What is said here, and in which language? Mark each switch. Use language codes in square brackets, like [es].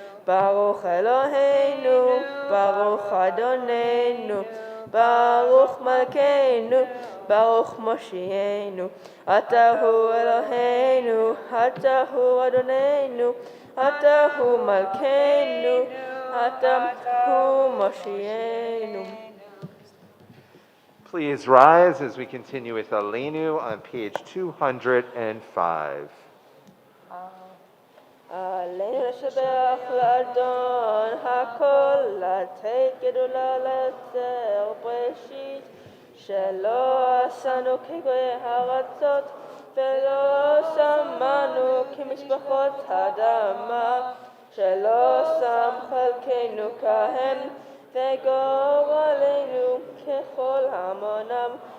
[he] ברוך אלוהינו, ברוך אדוננו, ברוך מלכנו, ברוך מושיענו. אתה הוא אלוהינו, אתה הוא אדוננו, אתה הוא מלכנו, אתה הוא מושיענו. [en] Please rise as we continue with Aleinu on page 205. [he] עלינו לשבח לאדון הכל, לתת גדולה ליצר בראשית, שלא עשנו כגויי הארצות, ולא שמנו כמשפחות האדמה, שלא שם חלקנו כהם, וגורלנו ככל המונם,